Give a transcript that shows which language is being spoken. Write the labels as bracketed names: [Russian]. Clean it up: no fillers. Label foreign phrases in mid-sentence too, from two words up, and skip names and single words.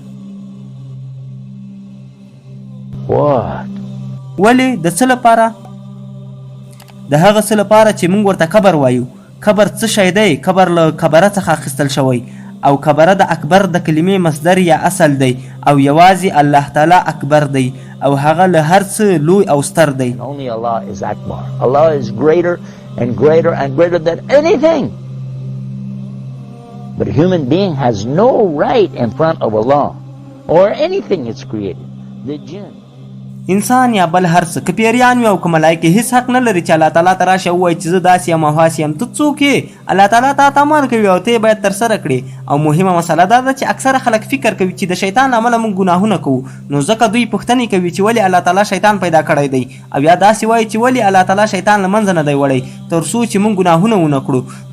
[Pashto] ولې؟ د څه لپاره؟ د هغه څه لپاره چې موږ ورته کبر وایو. کبر څه شی دی؟ کبر له کبره څخه اخیستل شوی او کبره د اکبر د کلمې مصدر یا اصل دی او یوازې الله تعالی اکبر دی او هغه له هر څه لوی او ستر دی. [English] Only Allah is Akbar. Allah is greater and greater and greater than anything. But a human being has no right in front of Allah or anything that's created. The jinn. [Pashto] انسان یا بل هر څه که پیریان وي او که ملایکې هیڅ حق نه لري چې الله تعالی ته راشه ووایي چې زه داسې یم او هاسې یم. ته څوک یې؟ الله تعالی تا ته امر کوي او ته یې باید ترسره کړې. او مهمه مسله دا ده چې اکثره خلک فکر کوي چې د شیطان له امله موږ ګناهونه کوو، نو ځکه دوی پوښتنې کوي چې ولې الله تعالی شیطان پیدا کړی دی او یا داسې وایي چې ولې الله تعالی شیطان له منځه نه دی وړی تر څو چې موږ ګناهونه ونه کړو.